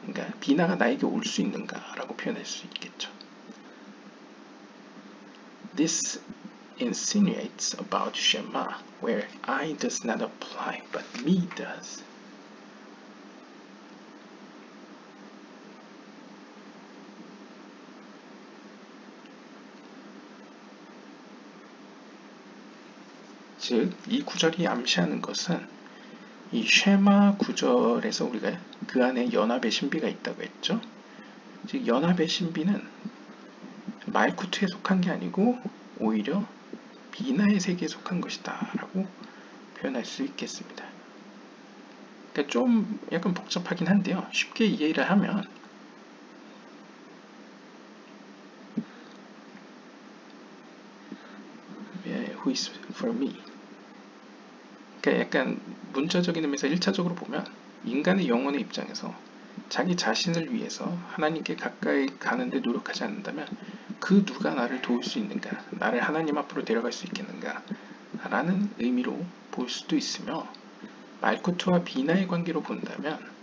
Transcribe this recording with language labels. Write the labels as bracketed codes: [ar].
[ko] 그러니까 비나가 나에게 올 수 있는가라고 표현할 수 있겠죠. [en] This insinuates about Shema, where I does not apply, but me does. [ko] 즉, 이 구절이 암시하는 것은 이 쉐마 구절에서 우리가 그 안에 연합의 신비가 있다고 했죠. 즉, 연합의 신비는 말쿠트에 속한 게 아니고 오히려 비나의 세계에 속한 것이다 라고 표현할 수 있겠습니다. 그러니까 좀 약간 복잡하긴 한데요. 쉽게 이해를 하면 [en] Who is for me? [ko] 그러니까 약간 문자적인 의미에서 1차적으로 보면 인간의 영혼의 입장에서 자기 자신을 위해서 하나님께 가까이 가는데 노력하지 않는다면 그 누가 나를 도울 수 있는가, 나를 하나님 앞으로 데려갈 수 있겠는가 라는 의미로 볼 수도 있으며, 말쿠트와 비나의 관계로 본다면